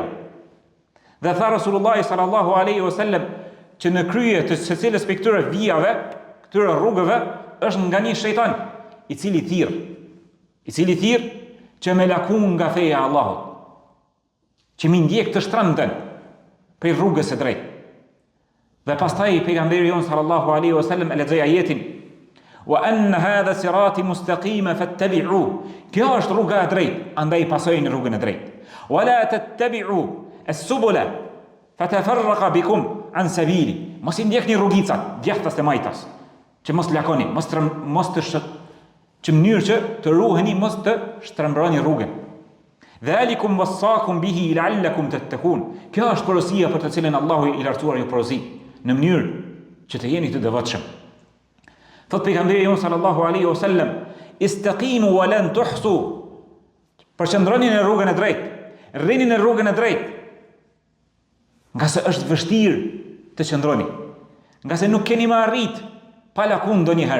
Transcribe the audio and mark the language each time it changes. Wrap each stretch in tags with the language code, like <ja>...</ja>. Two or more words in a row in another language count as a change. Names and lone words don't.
<sq>Dhe tha Rasulullah</sq> <ar>صلى الله عليه وسلم</ar> <sq>që në krye të secilës prej këtyre vijave, këtyre rrugëve, është nga një shejtan i cili thirr që me lakun nga feja e Allahut, që mi ndjek të shtrëmten prej rrugës së drejtë. Dhe pastaj pejgamberi jon</sq> <ar>صلى الله عليه وسلم</ar> <sq>e lexoi ajetin:</sq> <ar>"وأن هذا صراطي مستقيما فاتبعوا."</ar> <sq>Kjo është rruga e drejtë, andaj pasojeni rrugën e drejtë.</sq> <ar>"ولا تتبعوا السبل فتفرق بكم عن سبيله."</ar> <sq>Mos i ndjekni rrugicat, djathtas të majtas, që mos lakoni, që mënyrë që të ruheni, mos të shtrembëroni rrugën.</sq> <ar>ذلكم وصاكم به لعلكم تتقون.</ar> <sq>Kjo është porosia për të cilën Allahu i lartësuar ju porosi, në mënyrë që të jeni të devotshëm. Thot pejgamberi jon</sq> <ar>صلى الله عليه وسلم, "استقيموا ولن تحصوا."</ar> <sq>Përqendroni në rrugën e drejtë, rrini në rrugën e drejtë. Nga se është vështirë të qëndroni, nga se nuk keni më arrit pa lakun ndonjëherë.</sq>